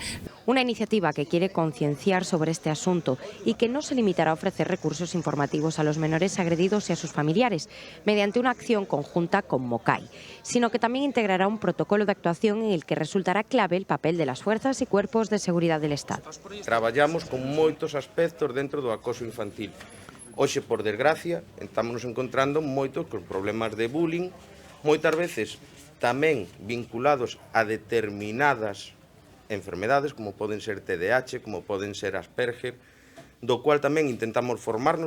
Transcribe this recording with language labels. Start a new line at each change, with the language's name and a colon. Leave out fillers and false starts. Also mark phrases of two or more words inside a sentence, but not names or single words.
Spanish: Una iniciativa que quiere concienciar sobre este asunto y que no se limitará a ofrecer recursos informativos a los menores agredidos y a sus familiares mediante una acción conjunta con MOCAI, sino que también integrará un protocolo de actuación en el que resultará clave el papel de las fuerzas y cuerpos de seguridad del Estado.
Galician: Traballamos con moitos aspectos dentro do acoso infantil. Hoxe, por desgracia, estamos encontrando moitos con problemas de bullying, moitas veces tamén vinculados a determinadas enfermedades, como poden ser TDAH, como poden ser Asperger, do cual tamén intentamos formarnos.